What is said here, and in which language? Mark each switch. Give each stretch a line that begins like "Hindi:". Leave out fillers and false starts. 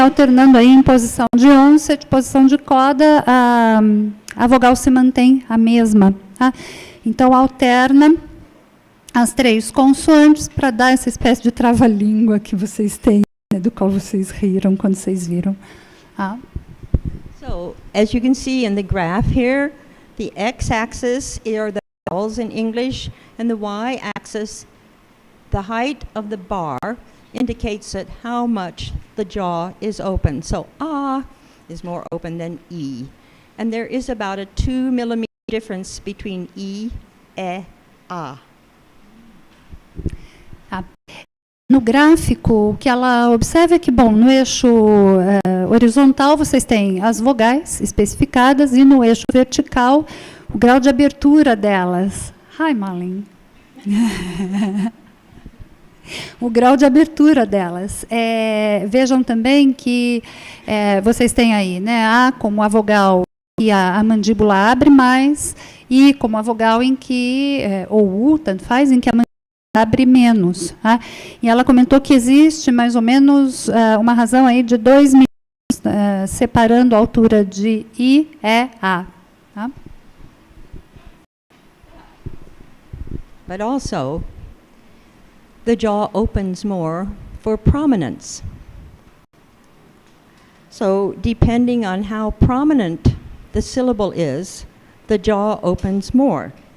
Portuguese: Alternando aí em posição de onset, posição de coda, a vogal se mantém a mesma. Tá? Então, alterna as três consoantes para dar essa espécie de trava-língua que vocês têm, né, do qual vocês riram quando vocês viram. Tá?
English: So, as you can see in the graph here, the x-axis are the vowels in English, and the y-axis, the height of the bar, indicates that how much the jaw is open. So, ah is more open than e. And there is about a 2 millimeter difference between E, A.
Portuguese: No gráfico, o que ela observa é que, bom, no eixo horizontal vocês têm as vogais especificadas e no eixo vertical o grau de abertura delas.
English: Hi, Malin.
Portuguese: O grau de abertura delas. Vejam também que vocês têm aí, né, A como a vogal e a mandíbula abre mais, e como a vogal em que, ou U, tanto faz, em que a mandíbula abre menos. Tá? E ela comentou que existe mais ou menos uma razão aí de 2 milímetros separando a altura de I, E, A. Tá?
English: But also, the jaw opens more for prominence. So, depending on how prominent the syllable is, the jaw opens more.